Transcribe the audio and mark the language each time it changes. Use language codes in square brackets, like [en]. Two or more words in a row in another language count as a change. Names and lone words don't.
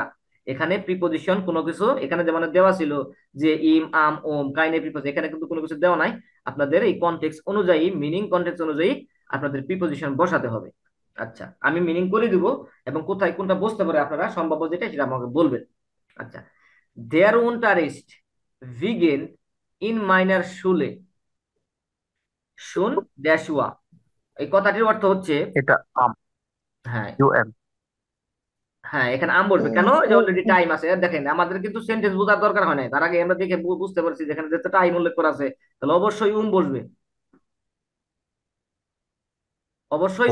[bn] এখানে প্রিপোজিশন কোনো কিছু এখানে যেমন দেওয়া ছিল যে [de] im am um keine [bn] প্রিপোজিশন, এখানে কিন্তু কোনো কিছু দেওয়া নাই। আপনাদের এই কনটেক্সট অনুযায়ী, মিনিং কনটেক্সট অনুযায়ী আপনাদের প্রিপোজিশন বসাতে হবে। আচ্ছা, আমি মিনিং করে দিব, এবং কোথায় কোনটা বসতে পারে আপনারা সম্ভাব্য যেটা সেটা আমাকে বলবেন। আচ্ছা, [de] Der Unterricht beginnt in meiner Schule schon ড্যাশ ওয়া। [bn] এই কথাটির অর্থ হচ্ছে, এটা আম, হ্যাঁ ইউএম। হ্যাঁ, এখানে আম বলবে কেন, যে [en] already time [bn] আছে। আর দেখেন আমাদের কিন্তু সেন্টেন্স বোঝার দরকার হয় না, তার আগে আমরা দেখে বুঝতে পারছি যেখানে যেহেতু টাইম উল্লেখ করা আছে, তাহলে অবশ্যই বসবে, অবশ্যই